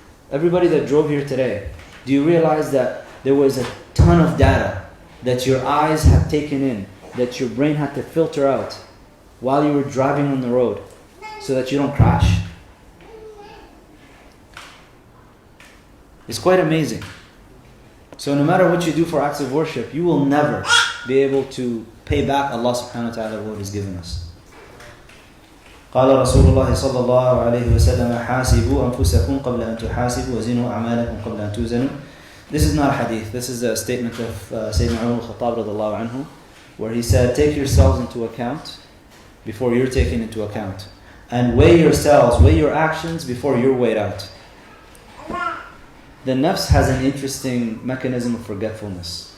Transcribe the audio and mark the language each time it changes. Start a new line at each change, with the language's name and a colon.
English: Everybody that drove here today, do you realize that there was a ton of data that your eyes have taken in, that your brain had to filter out while you were driving on the road so that you don't crash? It's quite amazing. So no matter what you do for acts of worship, you will never be able to pay back Allah subhanahu wa ta'ala what He's given us.
Arabic: قال رسول الله صلى الله عليه وسلم حاسبوا أنفسكم قبل أن تحاسبوا وزنوا أعمالكم قبل أن توزنوا.
English: This is not a hadith. This is a statement of Sayyidina Umar al-Khattab radhiallahu anhu, where he said, take yourselves into account before you're taken into account. and weigh yourselves, weigh your actions before you're weighed out. The nafs has an interesting mechanism of forgetfulness.